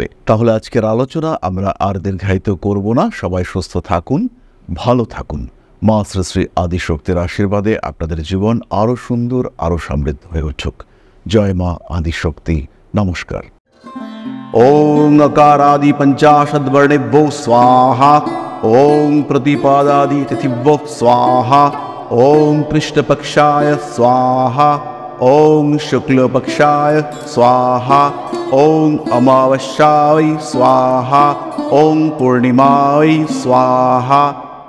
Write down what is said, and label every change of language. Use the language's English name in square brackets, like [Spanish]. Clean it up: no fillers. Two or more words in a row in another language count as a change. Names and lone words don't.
[Bangla] তাহলে আজকের আলোচনা আমরা আর দীর্ঘায়িত করব না। সবাই সুস্থ থাকুন, ভালো থাকুন। মা শ্রী শ্রী আদিশক্তির আশীর্বাদে আপনাদের জীবন আরও সুন্দর, আরও সমৃদ্ধ হয়ে উঠুক। জয় মা আদিশক্তি। নমস্কার। [Sanskrit] ওং অকারাদি পঞ্চাশদ্বর্ণেভ্যো স্বাহা। ओम प्रतिपादादि तिथिभ्यो स्वाहा, ओम कृष्णपक्षाय स्वाहा, ओम शुक्लपक्षाय स्वाहा, ओम अमावस्याय स्वाहा, ओम पूर्णिमाय स्वाहा।